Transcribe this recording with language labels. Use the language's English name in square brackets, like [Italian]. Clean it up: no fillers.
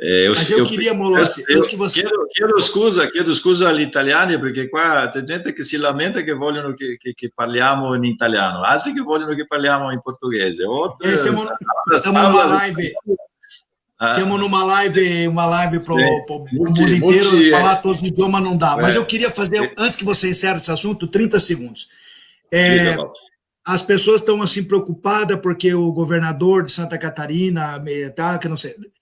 [Portuguese] Mas eu queria, Molossi, antes que você... [Italian] Chiedo scusa agli italiani, perché qua c'è gente che si lamenta che vogliono che parliamo in italiano, altri che vogliono che parliamo in portoghese. [Portuguese] Estamos numa live... Estamos numa live para o mundo inteiro, falar todos os idiomas não dá. Mas eu queria fazer, antes que você encerre esse assunto, 30 segundos. As pessoas estão assim preocupadas porque o governador de Santa Catarina, que não sei...